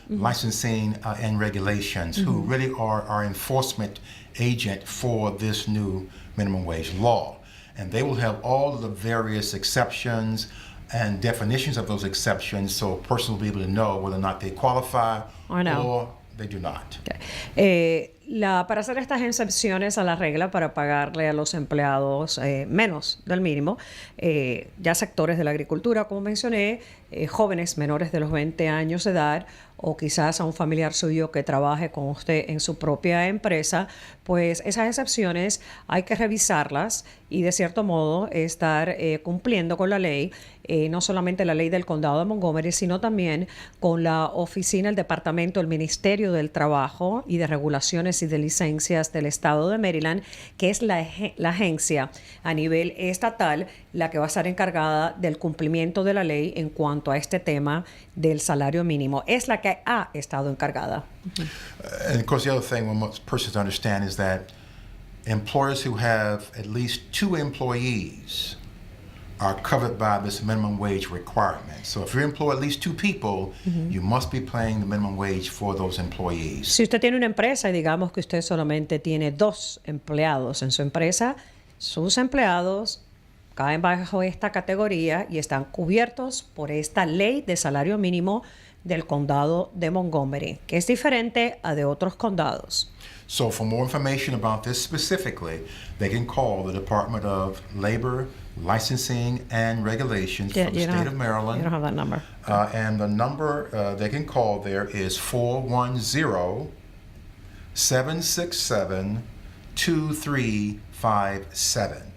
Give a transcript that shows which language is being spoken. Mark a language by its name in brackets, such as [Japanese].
[English] Licensing and Regulations, who really are our enforcement agent for this new minimum wage law. And they will have all of the various exceptions and definitions of those exceptions so a person will be able to know whether or not they qualify or they do not. Okay. [Spanish] Para hacer estas excepciones a la regla para pagarle a los empleados menos del mínimo, ya sectores de la agricultura, como mencioné, jóvenes menores de los 20 años de edad o quizás a un familiar suyo que trabaje con usted en su propia empresa, pues esas excepciones hay que revisarlas y de cierto modo estar cumpliendo con la ley, no solamente la ley del condado de Montgomery, sino también con la oficina, el departamento, el Ministerio del Trabajo y de Regulaciones y de Licencias del Estado de Maryland, que es la agencia a nivel estatal la que va a estar encargada del cumplimiento de la ley en cuanto a este tema del salario mínimo. Es la que ha estado encargada. [English] And of course, the other thing one wants persons to understand is that employers who have at least 2 employees are covered by this minimum wage requirement. So if you employ at least 2 people, you must be paying the minimum wage for those employees. [Spanish] Si usted tiene una empresa y digamos que usted solamente tiene 2 empleados en su empresa, sus empleados caen bajo esta categoría y están cubiertos por esta ley de salario mínimo del condado de Montgomery, que es diferente a de otros condados. [English] So for more information about this specifically, they can call the Department of Labor, Licensing and Regulations from the state of Maryland. You don't have that number. And the number they can call there is 410-767-2357.